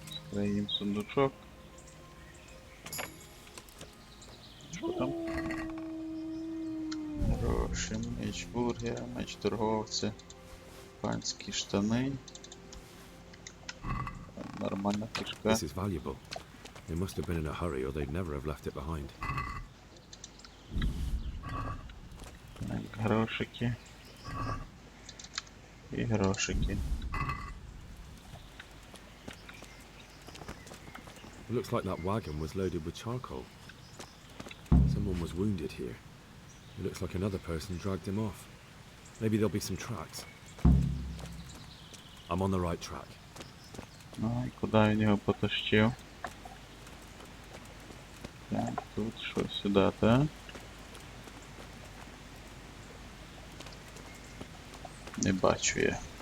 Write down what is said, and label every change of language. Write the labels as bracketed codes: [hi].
[uk] Скриємо сундучок. Що там? Гроші, меч бургера, меч торговця, панські штани. Нормальна кишка. [en] This is valuable. They must have been in a hurry or they'd never have left it behind. [uk] Так, грошики. І грошики. [en] It looks like that wagon was loaded with charcoal. Someone was wounded here. It looks like another person dragged him off. Maybe there'll be some tracks. I'm on the right track. [uk] Ну і куди він його потащив? Так, тут що сюди, так? Не бачу я.